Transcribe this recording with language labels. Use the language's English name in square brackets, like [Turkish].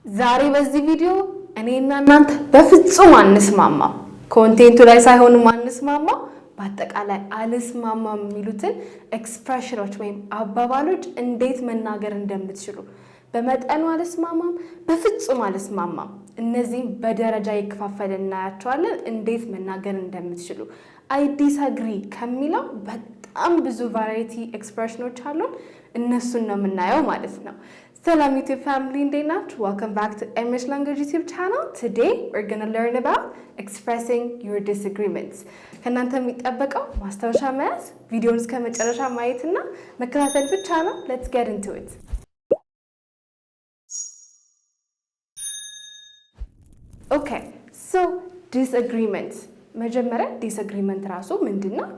[Amharic] ዛሬ በዚህ ቪዲዮ እኔና እናንተ በፍጹም አንስማማም። ኮንቴንቱ ላይ ሳይሆን አንስማማም፣ በአጠቃላይ አልስማማም የሚሉትን ኤክስፕሬሽኖች ወይም አባባሎች እንዴት መናገር እንደምትችሉ በመጠኑ አልስማማም፣ በፍጹም አልስማማም። እነዚህም በደረጃ ይከፋፈልን እናያቸዋለን። እንዴት መናገር እንደምትችሉ አይ ዲስአግሪ ከሚለው በጣም ብዙ ቫራይቲ ኤክስፕሬሽኖች አሉ። እነሱን ነው የምናየው ማለት ነው። [English] Salam YouTube family, welcome back to English Language YouTube channel. Today we're going to learn about expressing your disagreements. [Amharic] ከናንተ የሚጠበቀው ማስታወሻ መያዝ፣ ቪዲዮውን እስከ መጨረሻ ማየትና መከታተል ብቻ ነው። [English] Let's get into it. Okay, so disagreements. [Amharic] መጀመሪያ ዲስአግሪመንት ራሱ ምንድነው?